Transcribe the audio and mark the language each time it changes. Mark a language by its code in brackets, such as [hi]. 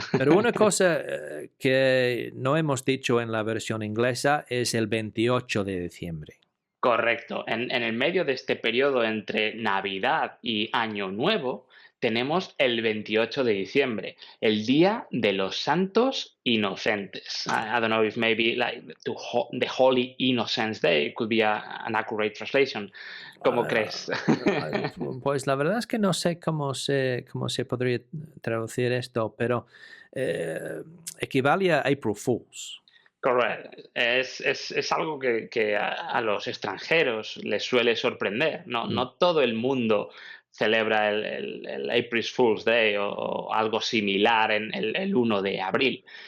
[es] pero una cosa que no hemos dicho en la versión inglesa es el 28 de diciembre. Correcto. En el medio de este periodo entre Navidad y Año Nuevo, tenemos el 28 de diciembre, el Día de los Santos Inocentes. [en] I don't know if maybe like the Holy Innocents Day could be an accurate translation. [es] ¿Cómo Ah, crees? pues la verdad es que no sé cómo se podría traducir esto, pero eh, equivale a April Fools. Correcto. Es algo que a los extranjeros les suele sorprender. Mm, No todo el mundo celebra el April Fool's Day o algo similar en el 1 de abril.